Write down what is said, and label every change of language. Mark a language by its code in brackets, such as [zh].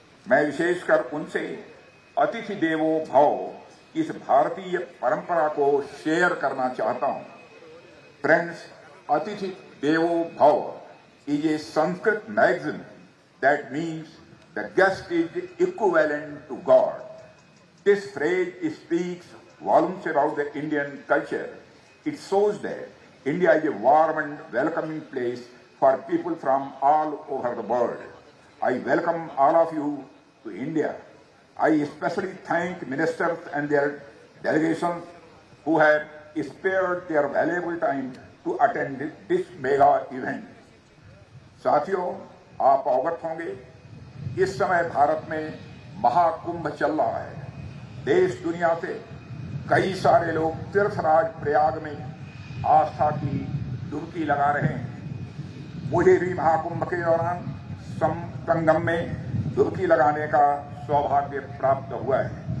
[hi] मैं विशेषकर उनसे अतिथि देवो भव इस भारतीय परंपरा को शेयर करना चाहता हूं। [en] Friends, अतिथि देवो भव is a Sanskrit magazine that means the guest is equivalent to god. This phrase speaks volumes about the Indian culture. It shows that India is a warm and welcoming place for people from all over the world. I welcome all of you to India. I especially thank ministers and their delegations who have spared their valuable time to attend this mega event. [hi] साथियों, आप अवगत होंगे इस समय भारत में महाकुंभ चल रहा है। देश दुनिया से कई सारे लोग तीर्थराज प्रयाग में आस्था की डुबकी लगा रहे हैं। मुझे भी महाकुंभ के दौरान संगम में डुबकी लगाने का सौभाग्य प्राप्त हुआ है।